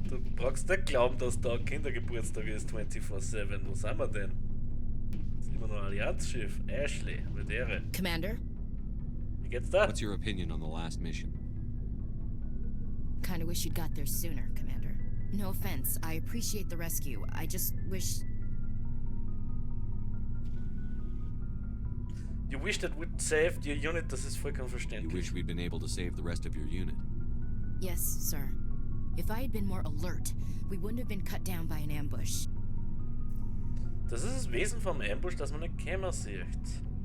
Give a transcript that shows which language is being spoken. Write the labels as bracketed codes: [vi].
[de] Du brauchst nicht glauben, dass da Kindergeburtstag ist 24/7. Wo sind wir denn? Das ist immer noch ein Allianzschiff. Ashley, mit Ehre. [en] Commander? [de] Wie geht's da? [en] What's your opinion on the last mission? Kinda wish you'd got there sooner, Commander. No offense, I appreciate the rescue. I just wish... You wish that we'd saved your unit, [de] das ist vollkommen [en] You [de] verständlich. [en] wish we'd been able to save the rest of your unit. Yes, sir. If I had been more alert, we wouldn't have been cut down by an ambush. [de] Das ist das Wesen vom Ambush, dass man nicht Kämmer sieht.